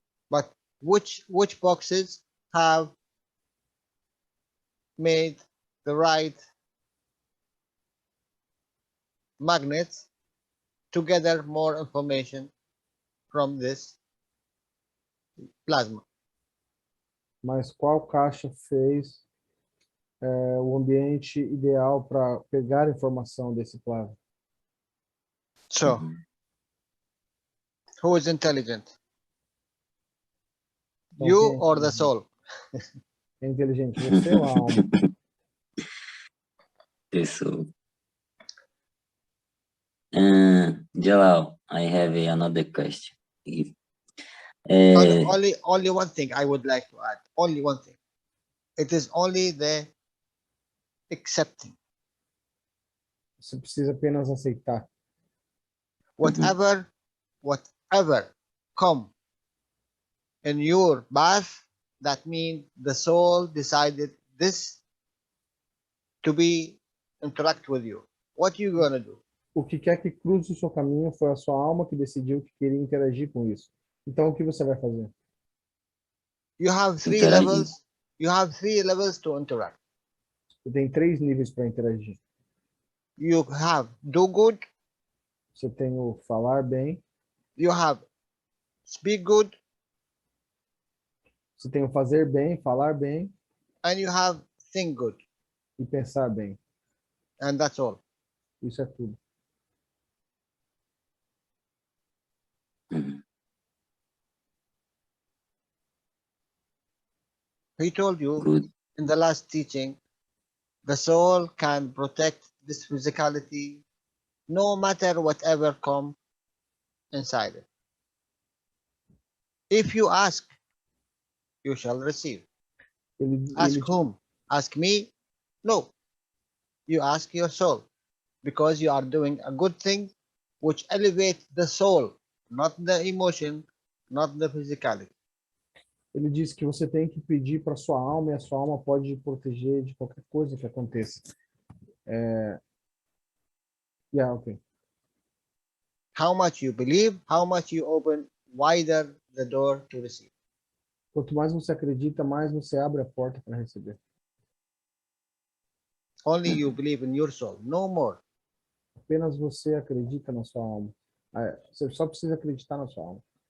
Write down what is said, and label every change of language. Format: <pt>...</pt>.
<en>but which boxes have made the right magnets to gather more information from this plasma?</en> <pt>Mas qual caixa fez o ambiente ideal para pegar informação desse plasma?</pt> <en>So, Uhum. who is intelligent?</en> <pt>Então,</pt> <en>You</en> <pt>quem</pt> <en>or the soul?</en> <pt>é inteligente? Você ou a alma? Pessoa.</pt> <en>Jalal, I have another question. Only one thing I would like to add. Only one thing. It is only the accepting.</en> <pt>Você precisa apenas aceitar.</pt> <en>Whatever come in your path, that means the soul decided this to be interact with you. What you gonna do?</en> <pt>O que quer que cruze o seu caminho foi a sua alma que decidiu que queria interagir com isso. Então, o que você vai fazer?</pt> <en>You have three</en> <pt>Interagir.</pt> <en>levels. You have 3 levels to interact.</en> <pt>Você tem 3 níveis para interagir.</pt> <en>You have do good.</en> <pt>Você tem o falar bem,</pt> <en>You have speak good,</en> <pt>você tem o fazer bem, falar bem</pt> <en>and you have think good.</en> <pt>e pensar bem.</pt> <en>And that's all.</en> <pt>Isso é tudo. Uhum.</pt> <en>He told you Good. in the last teaching, the soul can protect this physicality no matter whatever come inside it. If you ask, you shall receive. Ask whom? Ask me? No. You ask your soul, because you are doing a good thing which elevates the soul, not the emotion, not the physicality.</en> <pt>Ele disse que você tem que pedir para sua alma e a sua alma pode te proteger de qualquer coisa que aconteça.</pt> <en>Yeah, okay. How much you believe, how much you open wider the door to receive.</en> <pt>Quanto mais você acredita, mais você abre a porta para receber.</pt> <en>Only you believe in your soul, no more.</en> <pt>Apenas você acredita na sua alma. Você só precisa acreditar na sua alma.</pt>